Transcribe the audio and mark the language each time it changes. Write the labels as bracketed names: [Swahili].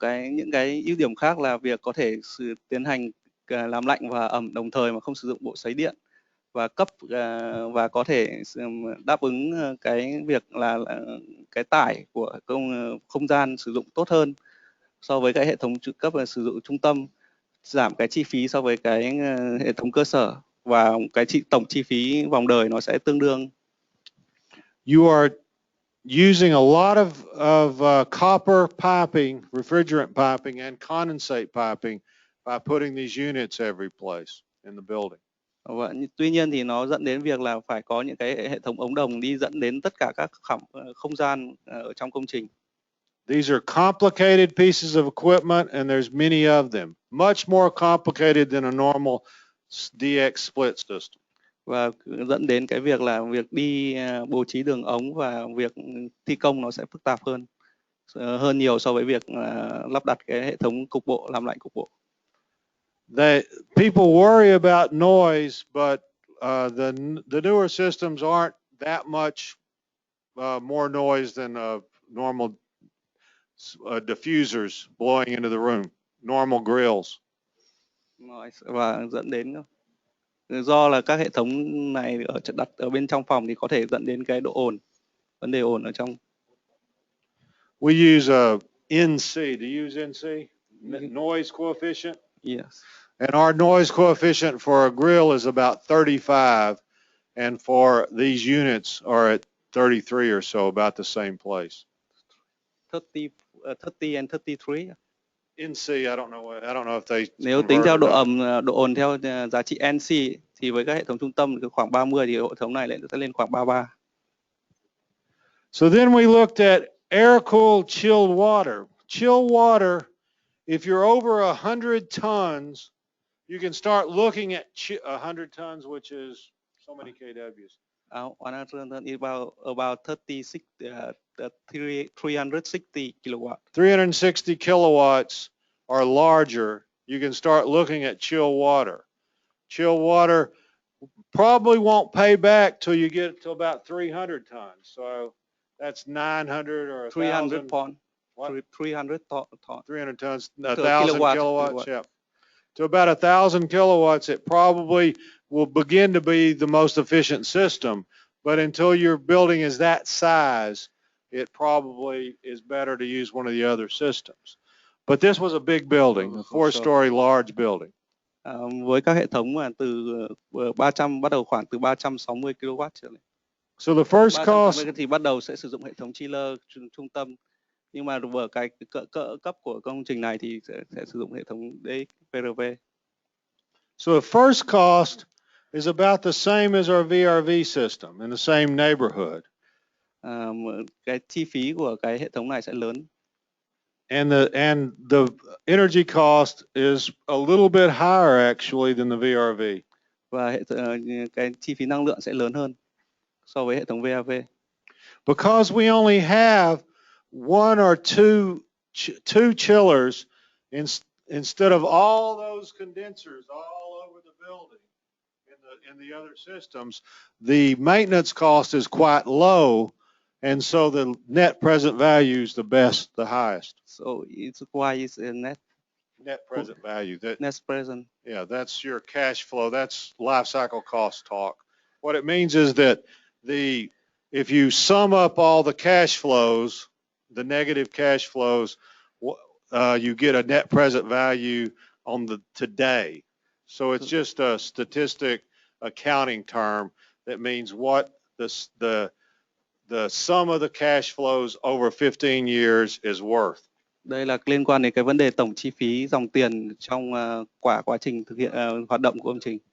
[Vietnamese] Những cái ưu điểm khác là việc có thể tiến hành làm lạnh và ẩm đồng thời mà không sử dụng bộ sấy điện, và và có thể đáp ứng cái việc là cái tải của không gian sử dụng tốt hơn so với cái hệ thống cấp sử dụng trung tâm, giảm cái chi phí so với cái hệ thống cơ sở, và cái tổng chi phí vòng đời nó sẽ tương đương. [English] You are using a lot of copper piping, refrigerant piping, and condensate piping by putting these units every place in the building. [Vietnamese] Và tuy nhiên thì nó dẫn đến việc là phải có những cái hệ thống ống đồng đi dẫn đến tất cả các không gian ở trong công trình. [English] These are complicated pieces of equipment, and there's many of them. Much more complicated than a normal DX split system. [Vietnamese] Và dẫn đến cái việc là việc đi bố trí đường ống và việc thi công nó sẽ phức tạp hơn nhiều so với việc lắp đặt cái hệ thống cục bộ, làm lạnh cục bộ. [English] People worry about noise, but the newer systems aren't that much more noise than normal diffusers blowing into the room, normal grills. [Vietnamese] Và dẫn đến do là các hệ thống này đặt ở bên trong phòng thì có thể dẫn đến cái độ ồn, vấn đề ồn ở trong. [English] We use a NC. Do you use NC? Noise coefficient? Yes. And our noise coefficient for a grill is about 35, and for these units are at 33 or so, about the same place. 30 and 33. NC, I don't know if they. [Vietnamese] Nếu tính theo độ ẩm, độ ồn theo giá trị NC thì với các hệ thống trung tâm thì khoảng 30 thì hệ thống này sẽ lên khoảng 33. [English] So then we looked at air-cooled chilled water. Chilled water, if you're over 100 tons, you can start looking at 100 tons, which is so many kWs. 100 tons is about 360 kilowatts. 360 kilowatts or larger, you can start looking at chill water. Chill water probably won't pay back till you get to about 300 tons. So that's 900 or 1,000. 300 pounds. What? 300 tons. 300 tons, 1,000 kilowatts. Yeah. To about 1,000 kilowatts, it probably will begin to be the most efficient system. But until your building is that size, it probably is better to use one of the other systems. But this was a big building, a 4-story large building. [Vietnamese] Với các hệ thống mà từ 300 bắt đầu khoảng từ 360 kW trở lên. [English] So the first cost [Vietnamese] thì bắt đầu sẽ sử dụng hệ thống chiller trung tâm. Nhưng mà ở cái cỡ cấp của công trình này thì sẽ sử dụng hệ thống VRV. [English] So the first cost is about the same as our VRV system in the same neighborhood. [Vietnamese] Cái chi phí của cái hệ thống này sẽ lớn. [English] And the energy cost is a little bit higher actually than the VRV. [Vietnamese] Và cái chi phí năng lượng sẽ lớn hơn so với hệ thống VRV. [English] Because we only have one or two chillers instead of all those condensers all over the building in the other systems, the maintenance cost is quite low, and so the net present value is the best, the highest. So it's why it's a net Present value. net present. Yeah, that's your cash flow. That's life cycle cost talk. What it means is that if you sum up all the cash flows, the negative cash flows, you get a net present value on the today. So it's just a statistic accounting term that means what the sum of the cash flows over 15 years is worth. [Vietnamese] Đây là liên quan đến cái vấn đề tổng chi phí dòng tiền trong quá trình thực hiện hoạt động của công trình.